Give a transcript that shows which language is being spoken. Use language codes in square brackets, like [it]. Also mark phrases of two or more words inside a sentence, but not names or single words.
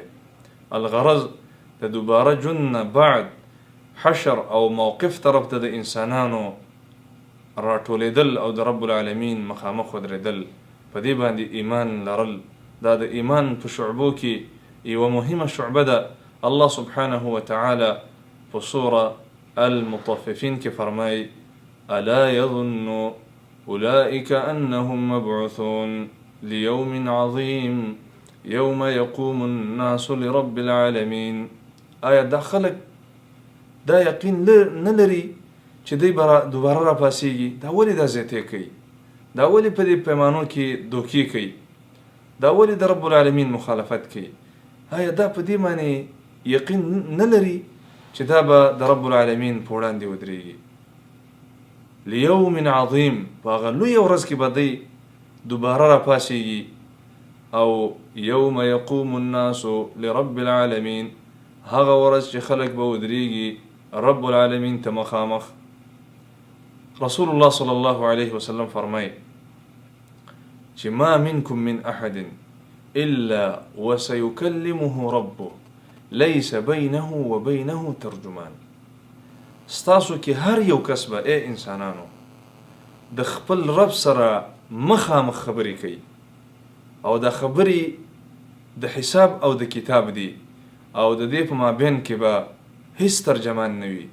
[ps] الغرض د دوباره ژوند نه بعد حشر او موقف طرف ته د انسانانو راټولېدل او د [ar] رب العالمین [ps] مخامخ ودرېدل، په دې باندې ایمان لرل. دا د ایمان په شعبو کې یوه مهمه شعبه ده. [ar] الله سبحانه وتعالی [ps] په سوره المطففین کې فرمایي: [ar] ألا يظن أولئك أنهم مبعوثون ليوم عظيم يوم يقوم الناس لرب العالمين. [ps] آیا دا خلق دا یقین نه لري چې دوی دوباره را پاسېږي؟ دا ولې دا زیاتې کوي؟ دا ولې په دې پیمانو کې دوکې کوي؟ دا ولې د [ar] رب العالمین [ps] مخالفت کوي؟ آیا دا په دې معنی یقین نه لري چې دا به د [ar] رب العالمین [ps] په وړاندې ودرېږي؟ [ar] لیوم عظیم، [ps] په هغه لویه ورځ کې به دی دوباره را پاسېږي. او [ar] یوم یقوم الناس لرب العالمین، [ps] هغه ورځ چې خلک به ودرېږي [ar] رب العالمین [ps] ته مخامخ. [ar] رسول الله صلی الله علیه وسلم [ps] فرمایي چې [ar] ما منکم من احد الا وسيكلمه ربه ليس بينه وبينه ترجمان. [ps] ستاسو کې هر یو کس به ای انسانانو د خپل رب سره مخامخ خبرې کوي، او د خبرې د حساب او د کتاب دی، او د دې په مابین کې به هیڅ ترجمان نه وي.